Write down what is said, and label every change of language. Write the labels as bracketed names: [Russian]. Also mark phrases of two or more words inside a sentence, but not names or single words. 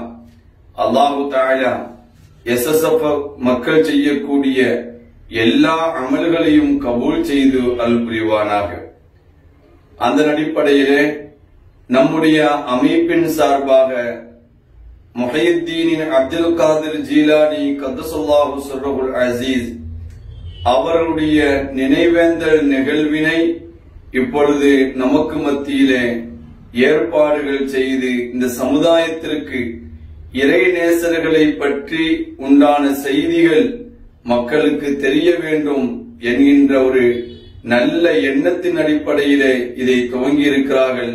[Arabic] الله تعالى [Tamil] எஸ்எஸ்எஃப் மக்கள் செய்யக்கூடிய எல்லா அமல்களையும் கபூல் செய்து அருள் புரிவானாக. அந்த அடிப்படையிலே நம்முடைய அமைப்பின் சார்பாக முஹிய்யித்தீன் அப்துல் காதிர் ஜீலானி [Arabic] قدس الله سره العزيز [Tamil] அவர்களுடைய நினைவேந்தல் நிகழ்வினை இப்பொழுது நமக்கு மத்தியிலே ஏற்பாடுகள் செய்து இந்த சமுதாயத்திற்கு இறை நேசர்களை பற்றி உண்டான செய்திகள் மக்களுக்கு தெரிய வேண்டும் என்கின்ற ஒரு நல்ல எண்ணத்தின் அடிப்படையிலே இதை துவங்கி இருக்கிறார்கள்.